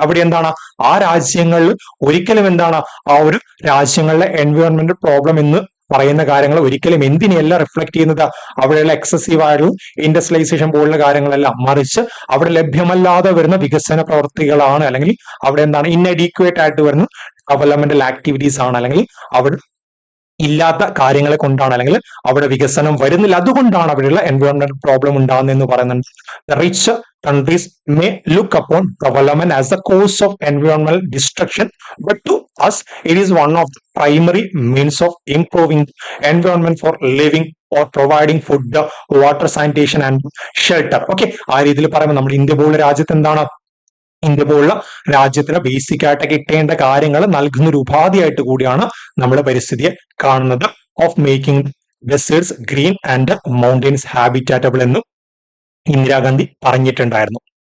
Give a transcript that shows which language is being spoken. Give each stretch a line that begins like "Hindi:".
Malayalam: അവിടെ എന്താണ്, ആ രാജ്യങ്ങളിൽ ഒരിക്കലും എന്താണ്, ആ ഒരു രാജ്യങ്ങളിലെ എൻവയോൺമെന്റൽ പ്രോബ്ലം എന്ന് പറയുന്ന കാര്യങ്ങൾ ഒരിക്കലും എന്തിനെയല്ല റിഫ്ലക്ട് ചെയ്യുന്നത്, അവിടെയുള്ള എക്സസീവ് ആയിട്ടുള്ള ഇൻഡസ്ട്രിയലൈസേഷൻ പോലുള്ള കാര്യങ്ങളെല്ലാം, മറിച്ച് അവിടെ ലഭ്യമല്ലാതെ വരുന്ന വികസന പ്രവർത്തികളാണ്, അല്ലെങ്കിൽ അവിടെ എന്താണ് ഇൻഅഡീക്വേറ്റ് ആയിട്ട് വരുന്ന ഡെവലപ്മെന്റൽ ആക്ടിവിറ്റീസ് ആണ്, അല്ലെങ്കിൽ അവിടെ ഇല്ലാത്ത കാര്യങ്ങളെ കൊണ്ടാണ്, അല്ലെങ്കിൽ അവിടെ വികസനം വരുന്നില്ല, അതുകൊണ്ടാണ് അവിടെയുള്ള എൻവയോൺമെന്റൽ പ്രോബ്ലം ഉണ്ടാകുന്നത് എന്ന് പറയുന്നുണ്ട്.
English: Rich countries may look upon development as the cause of environmental destruction, but to us it is one of the primary means of improving environment for living or providing food, water, sanitation and shelter.
Malayalam: Okay, ആ രീതിയിൽ പറയുമ്പോൾ നമ്മുടെ India പോലുള്ള രാജ്യത്ത് എന്താണ്, India പോലുള്ള രാജ്യത്തിന് basic ആയിട്ട് കിട്ടേണ്ട കാര്യങ്ങൾ നൽകുന്ന ഒരു ഉപാധിയായിട്ട് കൂടിയാണ് നമ്മൾ പരിസ്ഥിതിയെ കാണുന്നത്.
English: of making deserts green and mountains ഹാബിറ്റാറ്റബിൾ
Malayalam: എന്നും ഇന്ദിരാഗാന്ധി പറഞ്ഞിട്ടുണ്ടായിരുന്നു.